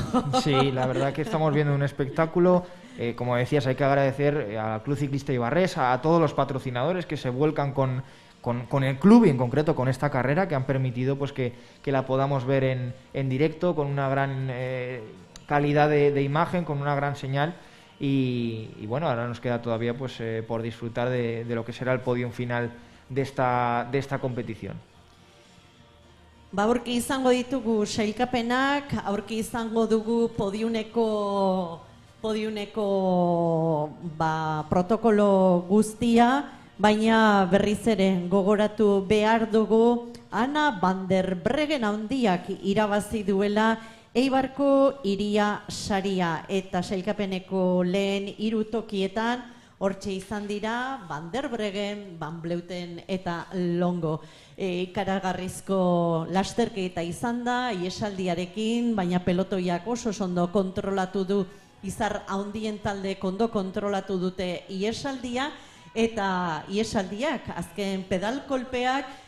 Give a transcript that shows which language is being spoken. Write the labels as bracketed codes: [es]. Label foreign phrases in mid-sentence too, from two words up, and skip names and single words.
[es] Sí, la verdad que estamos viendo un espectáculo. Como decías, hay que agradecer al Club Ciclista Ibarres, a todos los patrocinadores que se vuelcan con el club y en concreto con esta carrera, que han permitido pues que la podamos ver en directo, con una gran calidad de imagen, con una gran señal. Y bueno, ahora nos queda todavía pues por disfrutar de lo que será el podium final de esta competición. [eu] Aurki izango ditugu sailkapenak, aurki izango dugu podiuneko protokolo guztia, baina berriz ere gogoratu behar dugu Ana van der Breggen handiak irabazi duela Eibarko Hiria saria eta sailkapeneko lehen 3 tokietan hortxe izan dira Van der Breggen, Van Vleuten eta Longo. Ikaragarrizko lasterketa izan da, iesaldiarekin, baina pelotoiak oso ondo kontrolatu du, izar handien talde ondo kontrolatu dute iesaldia, eta iesaldiak, azken pedalkolpeak,